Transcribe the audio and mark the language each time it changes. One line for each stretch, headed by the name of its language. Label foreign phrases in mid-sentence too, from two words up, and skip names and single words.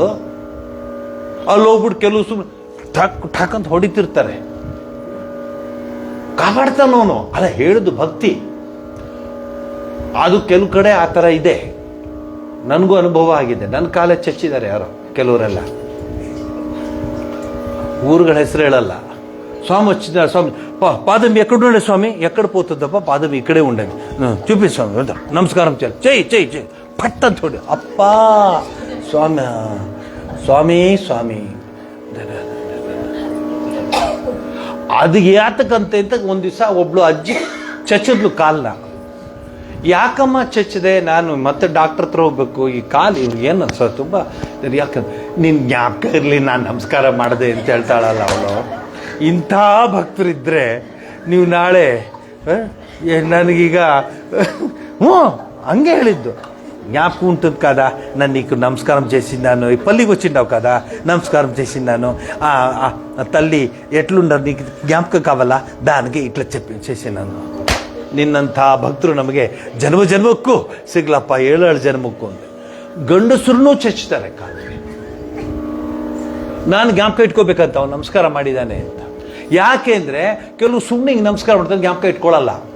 Kannada: ಅಲ್ಲಿ ಹೋಗ್ಬಿಟ್ಟು ಕೆಲವು ಸುಮ್ಮನೆ ಠಾಕ್ ಅಂತ ಹೊಡಿತಿರ್ತಾರೆ, ಕಾಪಾಡ್ತಾನವನು. ಅಲ್ಲ ಹೇಳುದು ಭಕ್ತಿ. ಅದು ಕೆಲವು ಕಡೆ ಆ ಥರ ಇದೆ, ನನಗೂ ಅನುಭವ ಆಗಿದೆ. ನನ್ನ ಕಾಲೇ ಚಚ್ಚಿದ್ದಾರೆ ಯಾರೋ ಕೆಲವರೆಲ್ಲ, ಊರುಗಳ ಹೆಸರು ಹೇಳಲ್ಲ.
Telugu: స్వామి వచ్చినారు. స్వామి పాదం ఎక్కడ ఉండే స్వామి, ఎక్కడ పోతుందప్ప పాదం ఇక్కడే ఉండేది, చూపి స్వామి నమస్కారం చేయాలి, చెయ్యి చెయ్యి చెయ్యి పట్ట చూడు అప్ప స్వామి స్వామి స్వామి.
Kannada: ಅದು ಯಾತಕ್ಕಂತ ಒಂದು ದಿವಸ ಒಬ್ಳು ಅಜ್ಜಿ ಚಚ್ಚಿದ್ಲು ಕಾಲನ್ನ. ಯಾಕಮ್ಮ ಚಚ್ಚಿದೆ, ನಾನು ಮತ್ತೆ ಡಾಕ್ಟರ್ ಹತ್ರ ಹೋಗ್ಬೇಕು, ಈ ಕಾಲು ಇವ್ರಿಗೆ ಏನು ಅನ್ಸೋ ತುಂಬ ಯಾಕಂದ್ರೆ ನಿನ್ನ ಜ್ಞಾಪಕ ಇರಲಿ ನಾನು ನಮಸ್ಕಾರ ಮಾಡಿದೆ ಅಂತ ಹೇಳ್ತಾಳಲ್ಲ ಅವಳು. ಇಂಥ ಭಕ್ತರಿದ್ದರೆ ನೀವು ನಾಳೆ ನನಗೀಗ హంగే ಹೇಳಿದ್ದು
Telugu: జ్ఞాపకం ఉంటుంది కదా, నన్ను నీకు నమస్కారం చేసినాను, ఈ పల్లికి వచ్చిండావు కదా నమస్కారం చేసినాను, తల్లి ఎట్లుండరు నీకు జ్ఞాపకం కావాలా, దానికి ఇట్లా చేసినాను.
Kannada: ನಿನ್ನಂಥ ಭಕ್ತರು ನಮಗೆ ಜನ್ಮ ಜನ್ಮಕ್ಕೂ ಸಿಗ್ಲಪ್ಪ, 7 ಜನ್ಮಕ್ಕೂ ಅಂತ. ಗಂಡಸರನ್ನೂ ಚಚ್ತಾರೆ ಕಾಲಿಗೆ. ನಾನು ಜ್ಞಾಪಕ ಇಟ್ಕೋಬೇಕಂತ ಅವ್ನು ನಮಸ್ಕಾರ ಮಾಡಿದ್ದಾನೆ ಅಂತ. ಯಾಕೆ ಅಂದರೆ ಕೆಲವು ಸುಮ್ಮನೆ ಹಿಂಗೆ ನಮಸ್ಕಾರ ಮಾಡ್ತಾರೆ, ಜ್ಞಾಪಕ ಇಟ್ಕೊಳ್ಳಲ್ಲ.